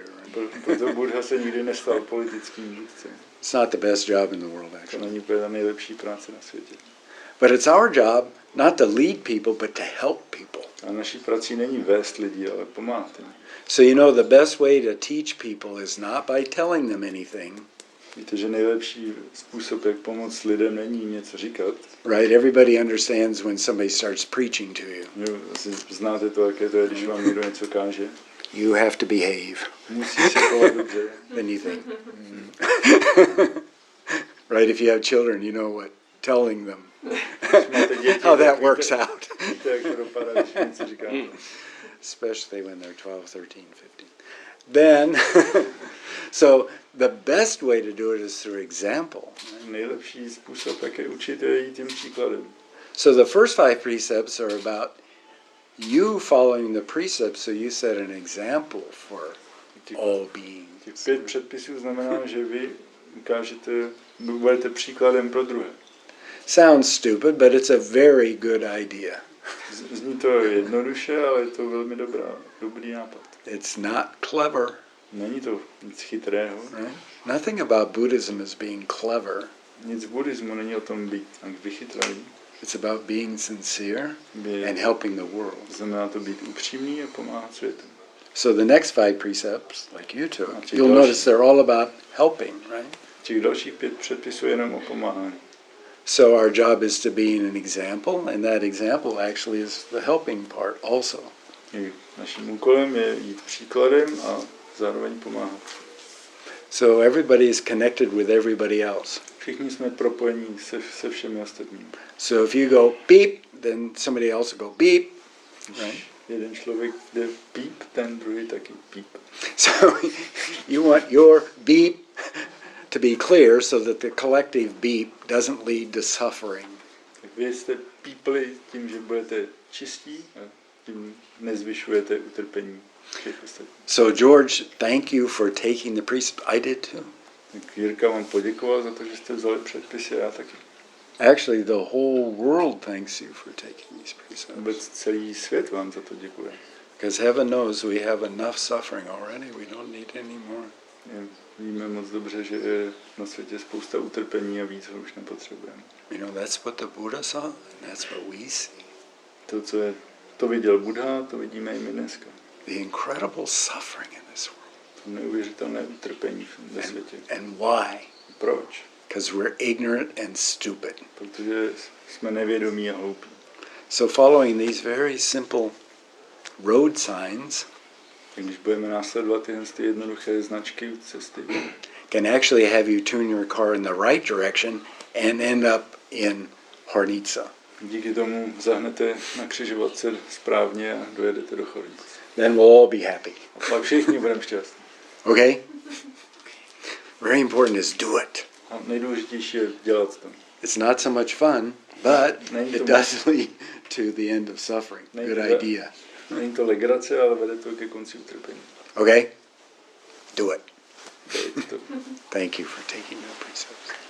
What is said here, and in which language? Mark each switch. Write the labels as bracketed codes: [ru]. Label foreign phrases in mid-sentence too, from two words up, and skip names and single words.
[en] Right? [cs] Proto Buddha se nikdy nestal politickým vůdcem. [en] It's not the best job in the world, [cs] To [en] actually. [cs] není úplně ta nejlepší práce na světě. [en] But it's our job not to lead people, but to help people. [cs] A naší prací není vést lidi, ale pomáhat jim. [en] So you know the best way to teach people is not by telling them anything. [cs] Víte, že nejlepší způsob, jak pomoct lidem, není něco říkat. [en] Right? Everybody understands when somebody starts preaching to you. [cs] Jo, asi znáte to, jaké to je, když vám někdo něco káže. [en] You have to behave. [cs] Musí se chovat dobře. [en] Then you think. Right? If you have children, you know what telling them. [cs] Máte děti, [en] How that [cs] tak [en] works [cs] víte, [en] out. [cs] víte, jak to dopadá, když něco říkáte. [en] Especially when they're 12, 13, 15. Then, so the best way to do it is through example. [cs] Nejlepší způsob, jak je učit, je jít tím příkladem. [en] So the first 5 precepts are about you following the precepts, so you set an example for all beings. [cs] Těch 5 předpisů znamená, že vy ukážete, budete příkladem pro druhé. [en] Sounds stupid, but it's a very good idea. [cs] Zní to jednoduše, ale je to velmi dobrý nápad. [en] It's not clever. [cs] Není to nic chytrého. [en] Right? Nothing about Buddhism is being clever. [cs] Nic v buddhismu není o tom být vychytralý. [en] It's about being sincere [cs] Je- [en] and helping the world. [cs] Znamená to být upřímný a pomáhat světu. [en] So the next 5 precepts, like you took, Okay, you'll gosh. notice they're all about helping, right? [cs] Těch dalších 5 předpisů je jenom o pomáhání. [en] So our job is to be an example, and that example actually is the helping part also. [cs] Naším úkolem je jít příkladem a zároveň pomáhat. [en] So everybody is connected with everybody else. [cs] Všichni jsme propojení se všemi ostatními. [en] So if you go beep, then somebody else will go beep, right? [cs] Jeden člověk jde píp, ten druhý taky píp. [en] So you want your beep to be clear so that the collective beep doesn't lead to suffering. [cs] Tak vy jste pípli tím, že budete čistí a tím nezvyšujete utrpení všech ostatních. [en] So George, thank you for taking the precept. I did too. [cs] Tak Jirka vám poděkoval za to, že jste vzali předpisy a já taky. [en] Actually, the whole world thanks you for taking these precepts. [cs] Vůbec celý svět vám za to děkuje. [en] Because heaven knows we have enough suffering already. We don't need any more. [cs] Víme moc dobře, že je na světě spousta utrpení a víc ho už nepotřebujeme. [en] You know, that's what the Buddha saw, and that's what we see. [cs] To viděl Buddha, to vidíme i my dneska. [en] The incredible suffering in this world. [cs] To neuvěřitelné utrpení ve světě. [en] And why? [cs] Proč? [en] Because we're ignorant and stupid. [cs] Protože jsme nevědomí a hloupí. [en] So following these very simple road signs [cs] Když budeme následovat ty jednoduché značky cesty, [en] can actually have you tune your car in the right direction and end up in Hornica. [cs] díky tomu zahnete na křižovatce správně a dojedete do Chornic. [en] Then we'll all be happy. [cs] A pak všichni budeme šťastní. [en] Okay? Very important is do it. [cs] A nejdůležitější je dělat to. [en] It's not so much fun, but it does lead to the end of suffering. Good idea. [cs] Není to legrace, ale vede to ke konci utrpení. [en] Okay? Do it. [cs] Dejte to. [en] Thank you for taking your precepts.